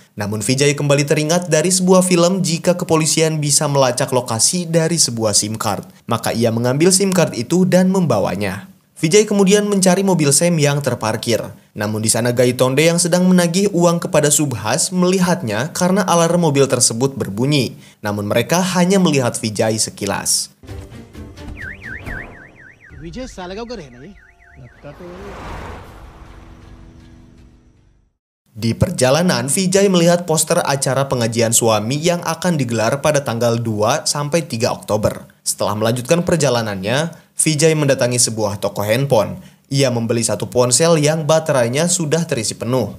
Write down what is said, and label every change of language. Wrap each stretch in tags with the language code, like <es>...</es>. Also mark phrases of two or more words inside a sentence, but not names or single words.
<id>Namun Vijay kembali teringat dari sebuah film jika kepolisian bisa melacak lokasi dari sebuah SIM card. Maka ia mengambil SIM card itu dan membawanya. Vijay kemudian mencari mobil Sam yang terparkir. Namun di sana Gaitonde yang sedang menagih uang kepada Subhas melihatnya karena alarm mobil tersebut berbunyi. Namun mereka hanya melihat Vijay sekilas.</id> <hi>विजय सालगांव का रहना है लगता तो।</hi> <id>Di perjalanan, Vijay melihat poster acara pengajian suami yang akan digelar pada tanggal 2 sampai 3 Oktober. Setelah melanjutkan perjalanannya, Vijay mendatangi sebuah toko handphone. Ia membeli satu ponsel yang baterainya sudah terisi penuh.</id>